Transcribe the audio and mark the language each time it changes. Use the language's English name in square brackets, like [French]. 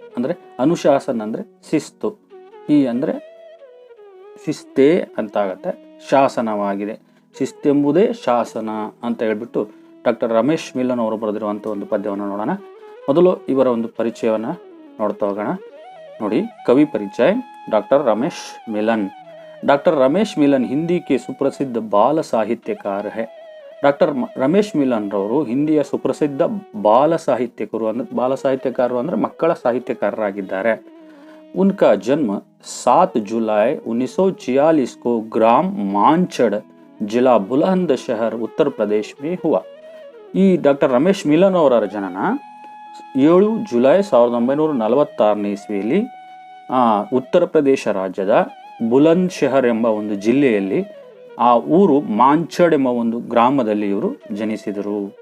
[Kannada] ಅಂದರೆ ಅನುಶಾಸನ್ ಅಂದರೆ ಶಿಸ್ತು, ಹಿ ಅಂದರೆ ಶಿಸ್ತೇ ಅಂತಾಗತ್ತೆ, ಶಾಸನವಾಗಿದೆ, ಶಿಸ್ತೆಂಬುದೇ ಶಾಸನ ಅಂತ ಹೇಳ್ಬಿಟ್ಟು ಡಾಕ್ಟರ್ ರಮೇಶ್ ಮಿಲನ್ ಅವರು ಬರೆದಿರುವಂಥ ಒಂದು ಪದ್ಯವನ್ನು ನೋಡೋಣ. ಮೊದಲು ಇವರ ಒಂದು ಪರಿಚಯವನ್ನು ನೋಡ್ತಾ ಹೋಗೋಣ. ನೋಡಿ, ಕವಿ [Hindi] परिचय डॉक्टर रमेश मिलन. डॉक्टर रमेश मिलन हिंदी के सुप्रसिद्ध बाल साहित्यकार है. [Kannada] डॉक्टर रमेश मिलन रವರು ಹಿಂದಿಯ ಸುಪ್ರಸಿದ್ಧ ಬಾಲ ಸಾಹಿತ್ಯಕಾರರು ಅಂದರೆ ಮಕ್ಕಳ ಸಾಹಿತ್ಯಕಾರರಾಗಿದ್ದಾರೆ. [Hindi] उनका जन्म 7 जुलाई 1946 को ग्राम मानचड़ जिला बुलंदशहर उत्तर प्रदेश में हुआ. [Kannada] ಈ ಡಾಕ್ಟರ್ ರಮೇಶ್ ಮಿಲನ್ ಅವರ ಜನನ 7 ಜುಲೈ 1946ನೇ ಇಸ್ವಿಯಲ್ಲಿ ಉತ್ತರ ಪ್ರದೇಶ ರಾಜ್ಯದ ಬುಲಂದ್ ಶಹರ್ ಎಂಬ ಒಂದು ಜಿಲ್ಲೆಯಲ್ಲಿ, ಆ ಊರು ಮಾಂಚಡ್ ಎಂಬ ಒಂದು ಗ್ರಾಮದಲ್ಲಿ ಇವರು ಜನಿಸಿದರು.